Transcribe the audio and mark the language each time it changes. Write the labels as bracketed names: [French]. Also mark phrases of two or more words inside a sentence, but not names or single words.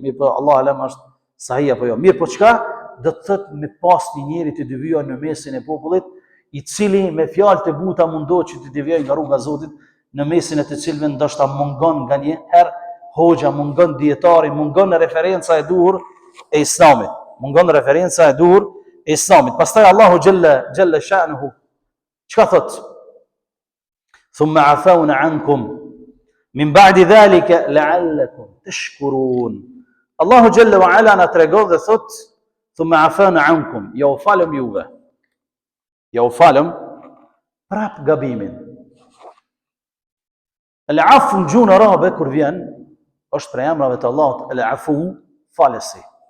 [Albanian] Mirë po [Arabic] الله أعلم [Albanian] është sahih apo jo. Mirë po çka do të thotë me pas një njeri të devijojë në mesin e popullit, i cili me fjalë të buta mundohet që të devijojë nga rruga e Zotit, në mesin e të cilëve ndoshta mungon nganjëherë hoxha, mungon dietari, mungon referenca e duhur e Islamit. Mungon referenca e duhur e Islamit. Pastaj [Arabic] الله جل شأنه [Albanian] çka thot? [Arabic] ثم عفونا عنكم من بعد ذلك لعلكم تشكرون. الله جل وعلا [Albanian] na tregon dhe thot [Arabic] ثم عفونا عنكم, [Albanian] ja u falëm juve. Ja u falëm prap gabimin. Al-afu në gjuhën arabe kur vjen është prej emrave të Allahut, al-afu, falësi.